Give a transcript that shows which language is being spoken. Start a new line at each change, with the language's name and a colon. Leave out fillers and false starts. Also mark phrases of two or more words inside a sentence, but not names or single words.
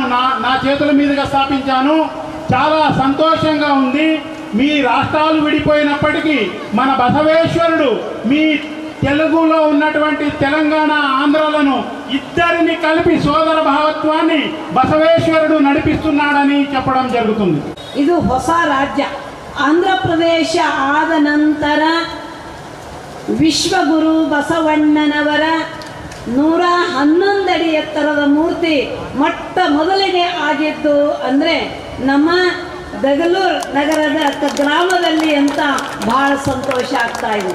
Telugu: నా చేతుల మీదుగా స్థాపించాను. చాలా సంతోషంగా ఉంది. మీ రాష్ట్రాలు విడిపోయినప్పటికీ మన బసవేశ్వరుడు మీ తెలుగులో ఉన్నటువంటి తెలంగాణ ఆంధ్రలను ఇద్దరిని కలిపి సోదర భావత్వాన్ని బసవేశ్వరుడు నడిపిస్తున్నాడని చెప్పడం జరుగుతుంది.
Kannada: ಇದು ಹೊಸ ರಾಜ್ಯ. ಆಂಧ್ರ ಪ್ರದೇಶ ಆದ ನಂತರ ವಿಶ್ವಗುರು ಬಸವಣ್ಣನವರ 111 ಅಡಿ ಎತ್ತರದ ಮೂರ್ತಿ ಮೊಟ್ಟ ಮೊದಲಿಗೆ ಆಗಿದ್ದು ಅಂದರೆ ನಮ್ಮ ದಗಲೂರು ನಗರದ ಗ್ರಾಮದಲ್ಲಿ ಅಂತ ಭಾಳ ಸಂತೋಷ ಆಗ್ತಾ ಇದೆ.